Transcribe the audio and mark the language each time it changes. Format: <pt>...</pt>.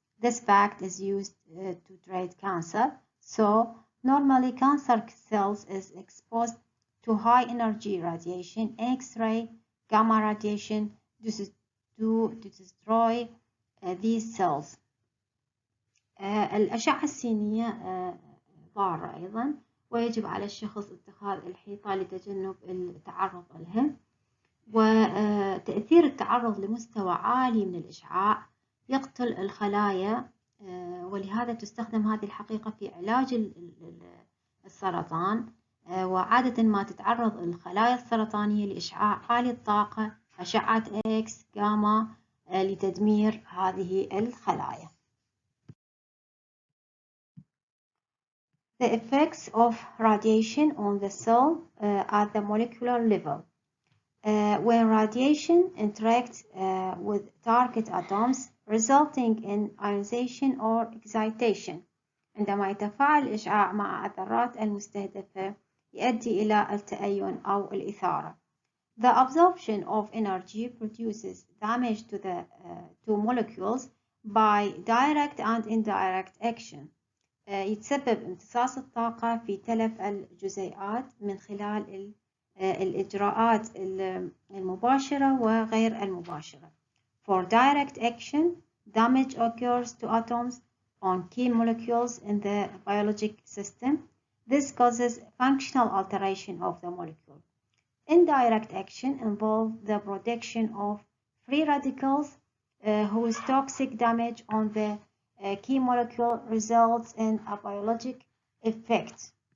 <en>This fact is used to treat cancer. So normally cancer cells is exposed to high energy radiation, X-ray, gamma radiation to destroy these cells.</en> <ar>الأشعة السينية ضارة أيضا ويجب على الشخص اتخاذ الحيطة لتجنب التعرض لها. وتأثير التعرض لمستوى عالي من الإشعاع يقتل الخلايا ولهذا تستخدم هذه الحقيقة في علاج السرطان. وعادة ما تتعرض الخلايا السرطانية لإشعاع عالي الطاقة أشعة إكس جاما لتدمير هذه الخلايا.</ar> <en>The effects of radiation on the cell at the molecular level. When radiation interacts with target atoms resulting in ionization or excitation.</en> <ar>عندما يتفاعل الإشعاع مع الذرات المستهدفة يؤدي إلى التأين أو الإثارة.</ar> <en>The absorption of energy produces damage to the to molecules by direct and indirect action.</en> <ar>يتسبب امتصاص الطاقة في تلف الجزيئات من خلال الإجراءات المباشرة وغير المباشرة.</ar> <en>For direct action, damage occurs to atoms on key molecules in the biologic system. This causes functional alteration of the molecule. Indirect action involves the production of free radicals whose toxic damage on the key molecule results in a biologic effect.</en>